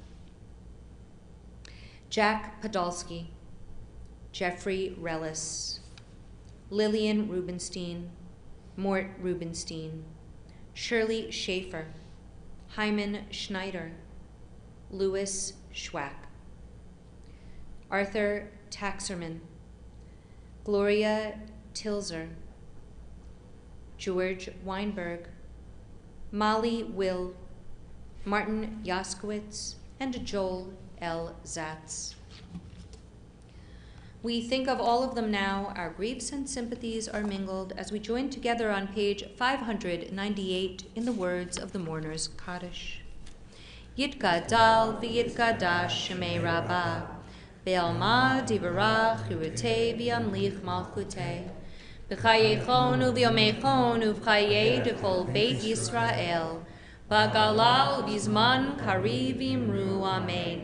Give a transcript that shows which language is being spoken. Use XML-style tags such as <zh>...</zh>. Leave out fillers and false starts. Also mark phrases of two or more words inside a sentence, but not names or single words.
<en>Jack Podolsky, Jeffrey Rellis, Lillian Rubenstein, Mort Rubenstein, Shirley Schaefer, Hyman Schneider, Louis Schwack, Arthur Taxerman, Gloria Tilzer, George Weinberg, Molly Will, Martin Jaskowitz, and Joel L. Zatz. We think of all of them now. Our griefs and sympathies are mingled as we join together on page 598 in the words of the mourner's Kaddish.</en> <arc>יתגדל ויתקדש שמה רבא בעלמא די ברא כרעותה וימליך מלכותה בחייכון וביומיכון ובחיי דכל בית ישראל, בעגלא ובזמן קריב ואמרו אמן.</arc>